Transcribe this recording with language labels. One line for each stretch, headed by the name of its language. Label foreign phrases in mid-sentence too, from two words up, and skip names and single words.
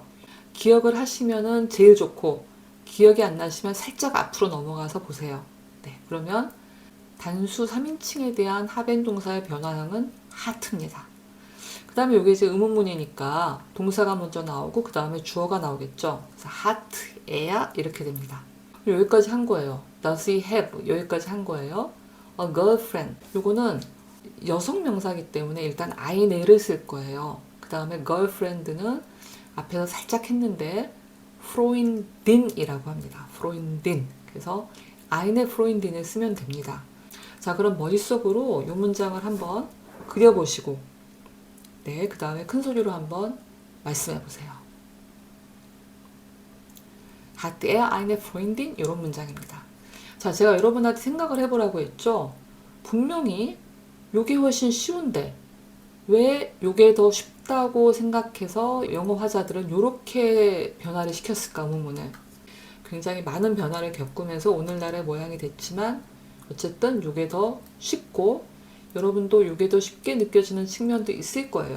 Korean: 기억을 하시면은 제일 좋고 기억이 안 나시면 살짝 앞으로 넘어가서 보세요. 네, 그러면 단수 3인칭에 대한 하벤 동사의 변화형은 하트입니다. 그 다음에 이게 이제 의문문이니까 동사가 먼저 나오고 그 다음에 주어가 나오겠죠. 그래서 하트에야 이렇게 됩니다. 여기까지 한 거예요.
English: Does he have?
Korean: 여기까지 한 거예요.
English: A girlfriend.
Korean: 요거는 여성 명사이기 때문에 일단 I네를 쓸 거예요. 그 다음에 girlfriend는 앞에서 살짝 했는데 Freundin이라고 합니다. Freundin. 그래서 I네 Freundin을 쓰면 됩니다. 자, 그럼 머릿속으로 이 문장을 한번 그려보시고 네, 그 다음에 큰 소리로 한번 말씀해 보세요.
German: Hat er eine Freundin?
Korean: 이런 문장입니다. 자, 제가 여러분한테 생각을 해보라고 했죠. 분명히 요게 훨씬 쉬운데 왜 요게 더 쉽다고 생각해서 영어 화자들은 요렇게 변화를 시켰을까, 의문문을. 굉장히 많은 변화를 겪으면서 오늘날의 모양이 됐지만 어쨌든 요게 더 쉽고 여러분도 요게 더 쉽게 느껴지는 측면도 있을 거예요.